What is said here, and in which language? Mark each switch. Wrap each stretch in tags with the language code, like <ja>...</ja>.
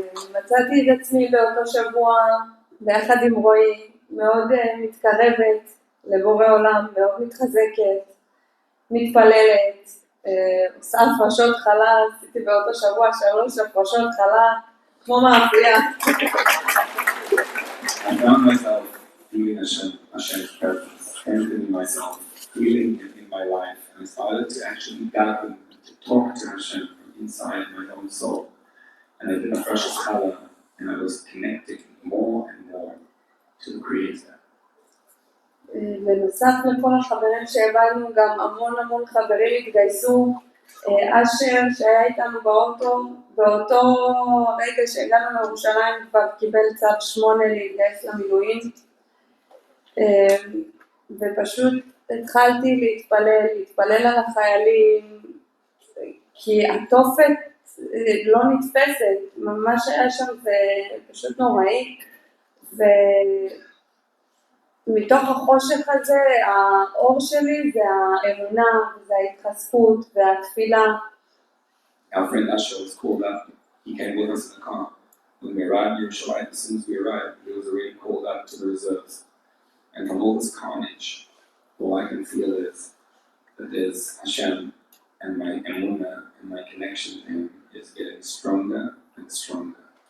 <he>מצאתי את עצמי באותו שבוע ביחד עם רועי, מאוד מתקרבת לבורא עולם, מאוד מתחזקת, מתפללת, עושה הפרשות חלה, עשיתי באותו שבוע 3 הפרשות חלה, כמו מאפייה.</he> <en>I found myself feeling Hashem's presence, strengthening myself, feeling it in my life, and I started to actually gather to talk to Hashem from inside my own soul. And I did a fresh color, and I was connecting more and more to the Creator.</en> <he>בנוסף לכל החברים שהבאנו, גם המון חברים התגייסו. אשר שהיה איתנו באותו רגע שהגענו לירושלים כבר קיבל צו 8 להתגייס למילואים, ופשוט התחלתי להתפלל על החיילים, כי התופת לא נתפסת, מה שהיה שם זה פשוט נוראי, ומתוך החושך הזה האור שלי זה האמונה, זה ההתחזקות והתפילה.</he> <en>Our friend Asher was called up. He came with us in the car. When we arrived in Yerushalayim, as soon as we arrived, he was already called up to the reserves. And from all this carnage, all I can feel is that there's Hashem, and my Emunah and my connection to Him is getting stronger and stronger.</en>